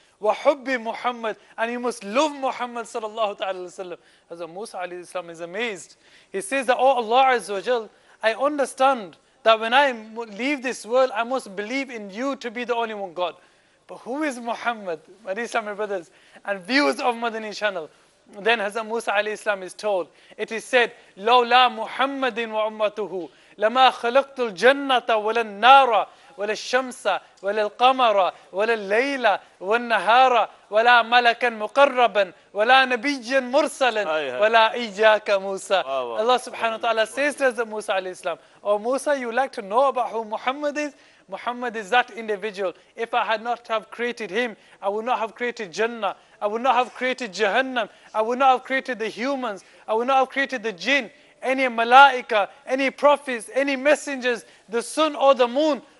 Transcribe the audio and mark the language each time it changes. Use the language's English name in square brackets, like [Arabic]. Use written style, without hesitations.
[English] Wa hubbi Muhammad, and you must love Muhammad sallallahu ta'ala wasallam. Hazrat Musa alayhi salam is amazed. He says that, oh Allah azza wa jal, I understand that when I leave this world, I must believe in you to be the only one God. But who is Muhammad? My Islamic brothers and viewers of Madani channel. Then Hazrat Musa alayhi salam is told, it is said, [Arabic] لَوْلَا مُحَمَّدٍ وَأُمَّتُهُ لَمَا خَلَقْتُ الْجَنَّةَ وَلَا النَّارَ ولا الشمس ولا القمر ولا الليل والنهار ولا ملكا مقربا ولا نبيا مرسلا ولا إياك موسى. [English] Allah subhanahu wa ta'ala says to Musa alayhi salam, oh Musa, you like to know about who Muhammad is? Muhammad is that individual. If I had not have created him, I would not have created Jannah. I would not have created Jahannam. I would not have created the humans. I would not have created the jinn, any malaika, any prophets, any messengers, the sun or the moon.